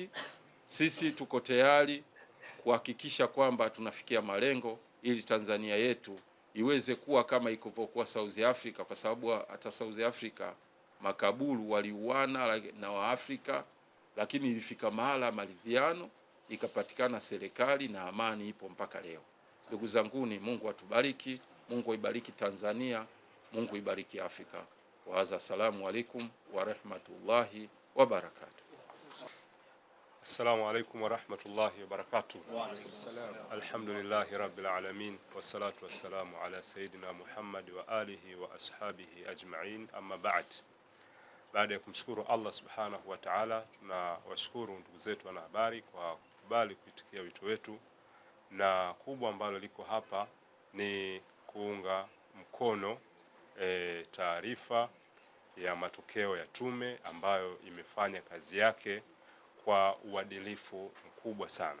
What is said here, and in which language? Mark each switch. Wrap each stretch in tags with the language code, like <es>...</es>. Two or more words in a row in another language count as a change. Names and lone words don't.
<sw>Sisi tuko tayari kuhakikisha kwamba tunafikia malengo ili Tanzania yetu iweze kuwa kama ilivyokuwa South Africa, kwa sababu hata South Africa makaburu waliuana na Waafrika, lakini ilifika mahala maridhiano, ikapatikana serikali na amani ipo mpaka leo. Ndugu zanguni, Mungu atubariki, Mungu ibariki Tanzania, Mungu ibariki Afrika.</sw> <ar>السلام عليكم ورحمة الله وبركاته. السلام عليكم ورحمة الله وبركاته. الحمد لله رب العالمين والصلاة والسلام على سيدنا محمد وعلى آله وأصحابه أجمعين أما بعد.</ar> <sw>Baada ya kumshukuru Allah</sw> <ar>سبحانه وتعالى,</ar> <sw>tunawashukuru ndugu zetu wanahabari kwa kukubali kuitikia wito wetu, na kubwa ambalo liko hapa ni kuunga mkono taarifa ya matokeo ya tume ambayo imefanya kazi yake kwa uadilifu mkubwa sana.</sw>